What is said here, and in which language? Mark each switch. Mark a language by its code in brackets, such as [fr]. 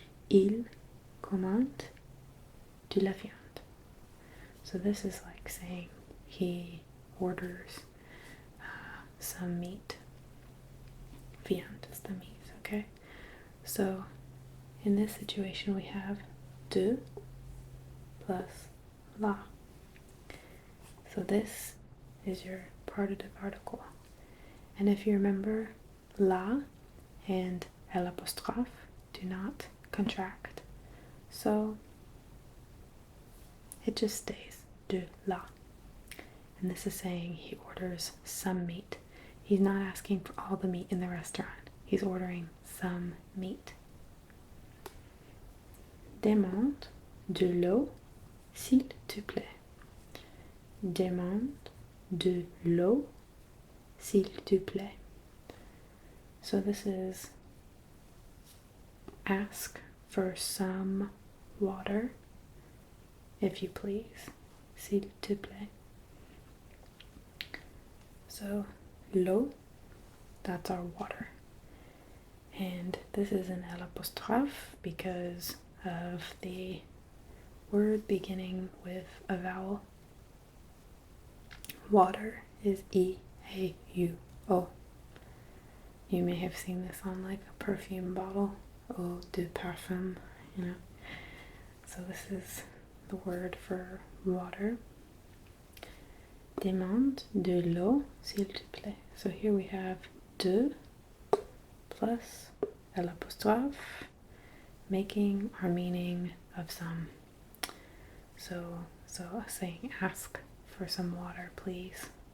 [fr] Il commande de la viande. [en] So this is like saying he orders some meat. Viande is the meat, okay? So in this situation we have [fr] de plus la. [en] So this is your partitive article. And if you remember, la and l'apostrophe do not contract. So it just stays [fr] de la. [en] And this is saying he orders some meat. He's not asking for all the meat in the restaurant. He's ordering some meat. [fr] Demande de l'eau, s'il te plaît. Demande de l'eau, s'il te plaît. [en] So this is ask for some water, if you please. [fr] S'il te plaît. [en] So [fr] l'eau, [en] that's our water. And this is an l'apostrophe because of the word beginning with a vowel. Water is E-A-U-O. You may have seen this on like a perfume bottle, [fr] eau de parfum, [en] you know. So this is the word for water. [fr] Demande de l'eau, s'il te plaît. [en] So here we have de plus l'apostrophe, making our meaning of some. So saying ask for some water, please.